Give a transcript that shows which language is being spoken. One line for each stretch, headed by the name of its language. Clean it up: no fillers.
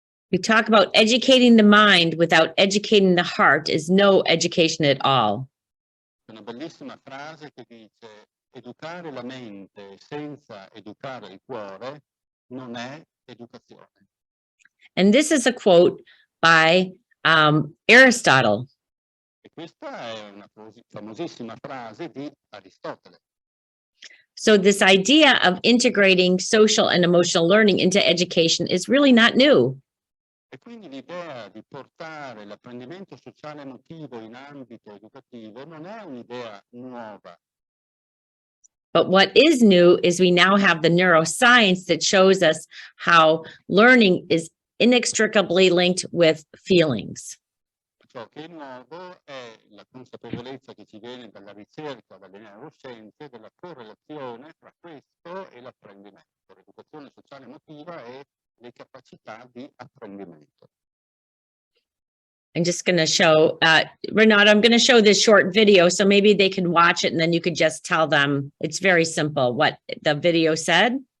English: We talk about educating the mind without educating the heart is no education at all.
Italian: Una bellissima frase che dice: educare la mente senza educare il cuore non è educazione.
English: And this is a quote by Aristotle.
Italian: E questa è una famosissima frase di Aristotele.
English: So this idea of integrating social and emotional learning into education is really not new.
Italian: E quindi l'idea di portare l'apprendimento sociale emotivo in ambito educativo non è un'idea nuova.
English: But what is new is we now have the neuroscience that shows us how learning is inextricably linked with feelings.
Italian: Ciò che è nuovo è la consapevolezza che ci viene dalla ricerca, dalle neuroscienze, della correlazione tra questo e l'apprendimento, l'educazione sociale emotiva e le capacità di apprendimento.
English: I'm just going to show, Renato, I'm going to show this short video, so maybe they can watch it and then you could just tell them, it's very simple, what the video said.